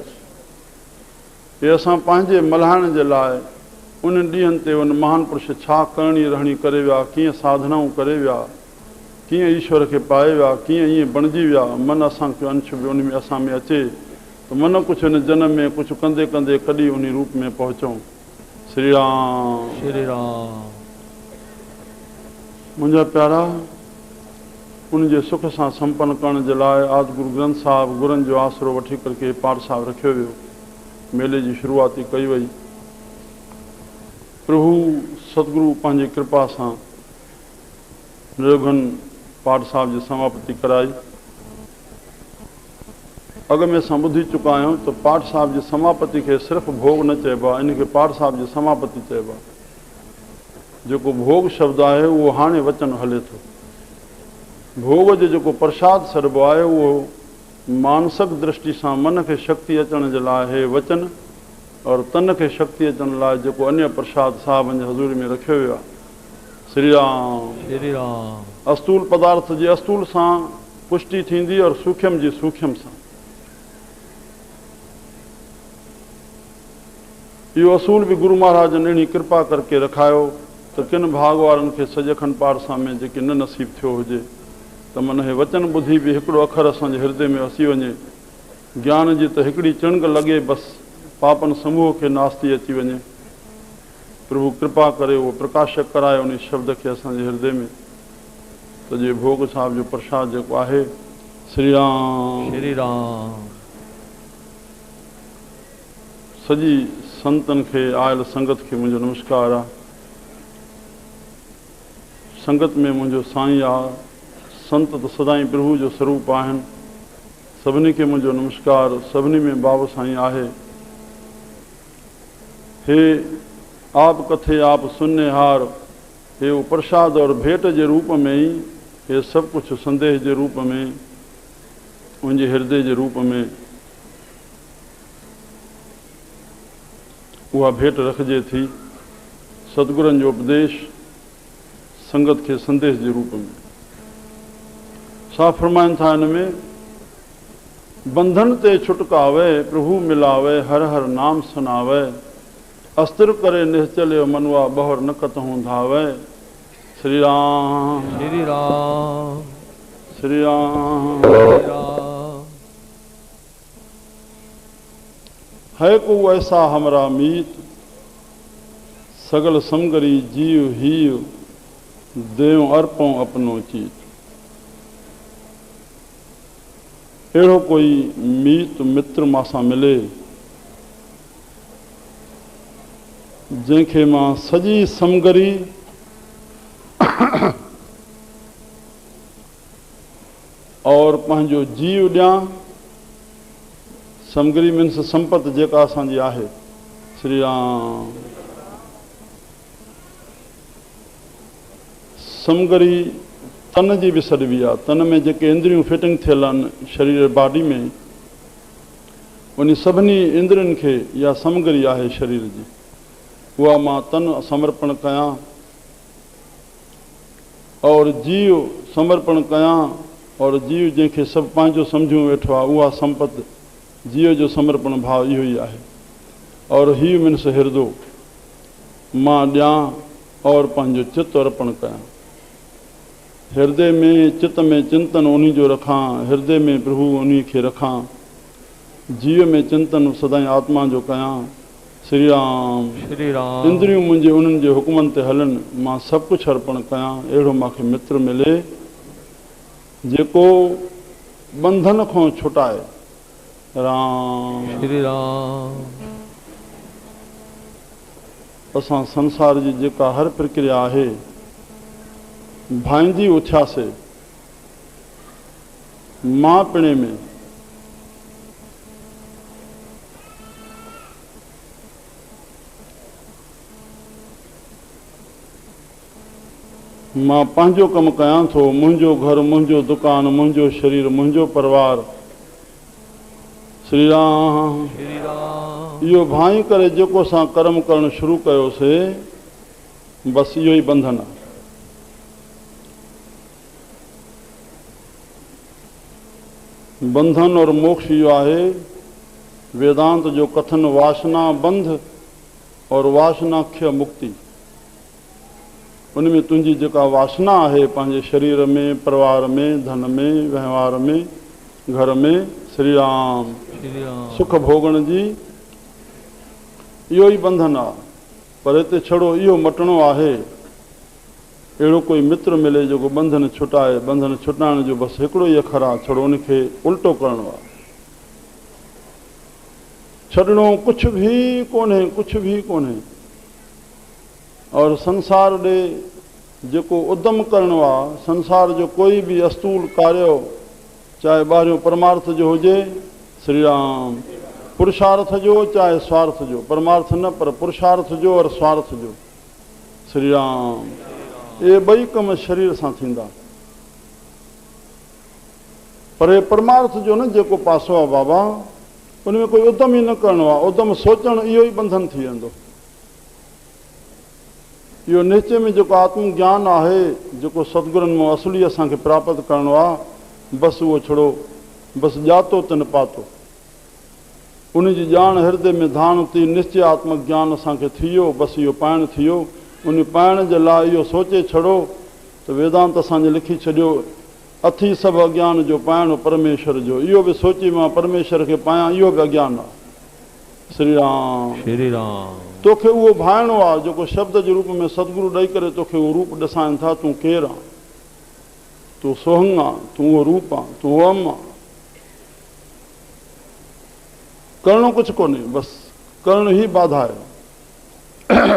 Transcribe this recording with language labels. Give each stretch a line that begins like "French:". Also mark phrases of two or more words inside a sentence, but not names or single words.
Sindhi: हे असां पंहिंजे मल्हाइण जे लाइ उन ॾींहंनि ते उन महान पुरुष छा करणी रहणी करे विया, कीअं साधनाऊं करे विया, कीअं ईश्वर खे पाए विया, कीअं ईअं बणिजी विया। मन असांखे अंश बि उन में असां में अचे त मन कुझु हिन जनम में कुझु कंदे कंदे कॾहिं उन रूप में पहुचूं। श्री राम। श्री राम। मुंहिंजा प्यारा, उनजे सुख सां संपन्न करण जे लाइ आज गुरु ग्रंथ साहिब गुरनि जो आसरो वठी करके पाठ साहिब रखियो वियो। मेले जी शुरूआती कई वई। प्रभु सतगुरु पंहिंजी कृपा सां निर्घन पाठ साहिब जी समापति कराई। अॻ में असां ॿुधी चुका आहियूं त पाठ साहिब जी समापति खे सिर्फ़ु भोग न चइबो आहे, इनखे पाठ साहिब जी समापति चइबो आहे। जेको भोग शब्द आहे उहो हाणे वचन हले थो। भोग जो जेको प्रसाद सॾिबो आहे उहो मानसिक दृष्टि सां मन खे शक्ति अचण जे लाइ हे वचन और तन खे शक्ति अचण लाइ जेको अन्य प्रसाद साहिबनि जे हज़ूरी में रखियो वियो आहे। श्री राम। श्री राम। अस्तूल पदार्थ जे अस्तूल सां पुष्टि थींदी और सूक्ष्म जी सूक्ष्म सां। इहो असूल भी गुरु महाराज ने अहिड़ी कृपा करके रखायो त किन भाग वारनि खे सॼे खंड पारसा में जेके न नसीब थियो हुजे त मन हे वचन ॿुधी बि हिकिड़ो अखर असांजे हृदय में वसी वञे, ज्ञान जी त हिकिड़ी चिणग लॻे, बसि पापनि समूह खे नास्ती अची वञे। प्रभु कृपा करे उहो प्रकाशक कराए उन शब्द खे असांजे हृदय में त जे भोग साहिब जो प्रसाद जेको आहे। श्री राम। श्री राम। सॼी संतन खे आयल संगत खे मुंहिंजो नमस्कार आहे। संगत में मुंहिंजो साईं आहे, संत त सदाईं प्रभु जो स्वरूप आहिनि। सभिनी खे मुंहिंजो नमस्कार। सभिनी में बाबा साईं आहे। हे
Punjabi: ਆਪਿ ਕਥੈ ਆਪਿ ਸੁਨਨੈਹਾਰੁ,
Sindhi: हे वो प्रसाद और भेंट जे रूप में ही, हे सब कुछ संदेश जे रूप में, उनजे हृदय जे रूप में उहा भेंट रखिजे थी। सतगुरनि जो उपदेश
Hindi: संगत के संदेश के रूप में
Sindhi: सा फरमाइन था।
Punjabi: ਇਨਮੇਂ ਬੰਧਨ ਤੇ ਛੁਟਕਾਵੈ, ਪ੍ਰਭੁ ਮਿਲਾਵੈ, ਹਰਿ ਹਰਿ ਨਾਮੁ ਸੁਨਾਵੈ, ਅਸਥਿਰੁ ਕਰੇ ਨਿਹਚਲੁ ਮਨੂਆ, ਬਹੁਰਿ ਨ ਕਤਹੂੰ ਧਾਵੈ।
Sindhi: श्री राम। श्री राम। श्री राम। श्री राम।
Punjabi: ਹੈ ਕੋ ਐਸਾ ਹਮਰਾ ਮੀਤੁ, ਸਗਲ ਸਮਗ੍ਰੀ ਜੀਉ ਹੀਉ, ਦੇਉ ਅਰਪਉ ਅਪਨੋ ਚੀਤੁ।
Sindhi: अहिड़ो कोई मीत मित्र मासां मिले जंहिंखे मां सॼी समगरी और पंहिंजो जीव ॾियां। समगरी मीन्स संपत जेका असांजी आहे। श्री राम। समगरी तन जी बि सॾिबी आहे। तन में जेके इंद्रियूं फिटिंग थियल आहिनि शरीर बॉडी में, उन सभिनी इंद्रियुनि खे इहा समगरी आहे शरीर जी। उहा मां तन समर्पण कयां और जीव समर्पण कयां। और जीव जंहिंखे सभु पंहिंजो सम्झूं वेठो आहे, उहा संपत जीव जो समर्पण भाव इहो ई आहे। और हीउ मीन्स हृदय मां ॾियां और पंहिंजो चित अर्पण कयां। हृदय में चित्त में चिंतन उन्हीं जो रखां, हृदय में प्रभु उन्हीं खे रखां, जीव में चिंतन सदाईं आत्मा जो कयां। श्री राम। श्री राम। इंद्रियूं मुंहिंजे उन्हनि जे हुकमनि ते हलनि, मां सभु कुझु अर्पण कयां। अहिड़ो मूंखे मित्र मिले जेको बंधन खां छुटाए। राम। श्री राम। असां संसार जी जेका हर प्रक्रिया आहे भाईंदी उथियासीं मां पिणे में। मां पंहिंजो कमु कयां थो, मुंहिंजो घर, मुंहिंजो दुकान, मुंहिंजो शरीर, मुंहिंजो परिवार। श्री राम। श्री राम। इहो भाई करे जेको असां कर्म करणु शुरू कयोसीं, बसि इहो ई बंधन आहे। बंधन और मोक्ष इहो आहे। वेदांत जो कथन वासना बंध और वासनाख्य मुक्ति। उनमें तुंहिंजी जेका वासना आहे पंहिंजे शरीर में, परिवार में, धन में, व्यवहार में, घर में, श्री राम, श्री राम, सुख भोगण जी, इहो ई बंधन आहे। पर हिते छड़ो इहो मटणो आहे। अहिड़ो कोई मित्र मिले जेको बंधन छुटाए। बंधन छुटाइण जो बसि हिकिड़ो ई अखर आहे, छड़ो उनखे उल्टो करणो आहे। छॾणो कुझु बि कोन्हे, कुझु बि कोन्हे। और संसार ॾे जेको उद्यम करणो आहे, संसार जो कोई बि अस्तूल कार्य, चाहे ॿाहिरियों परमार्थ जो हुजे, श्री राम, पुरुषार्थ जो चाहे स्वार्थ जो, परमार्थ न पर पुरुषार्थ जो और स्वार्थ जो, श्री राम, ये ॿई कम शरीर सां थींदा। पर हे परमार्थ जो न जेको पासो आहे बाबा, उन में कोई उद्यम ई न करिणो आहे, उद्यम सोचणु इहो ई बंधन थी वेंदो। इहो निश्चय में जेको आत्मज्ञान आहे, जेको सतगुरनि मां असली असांखे प्राप्त करिणो आहे, बसि उहो छड़ो बसि ॼातो तिन पातो, उन जी ॼाण हृदय में धाण थी, निश्चय आत्मज्ञान असांखे थी वियो, बसि इहो पाइणु थी वियो। उन पाइण जे लाइ इहो सोचे छॾो त वेदांत असांजे लिखी छॾियो, अथी सभु अज्ञान जो पाइणो परमेश्वर जो। इहो बि सोची मां परमेश्वर खे पायां, इहो बि अज्ञान आहे। श्री राम श्री राम। तोखे उहो भाइणो आहे जेको शब्द जे रूप में सतगुरु ॾेई करे तोखे उहो रूप ॾेखारनि था। तूं केरु आहे? तूं सोहंग आहे, तूं उहो रूप आहे, तूं अम आहे। करणो कुझु कोन्हे, बसि करणु ई बाधा आहे।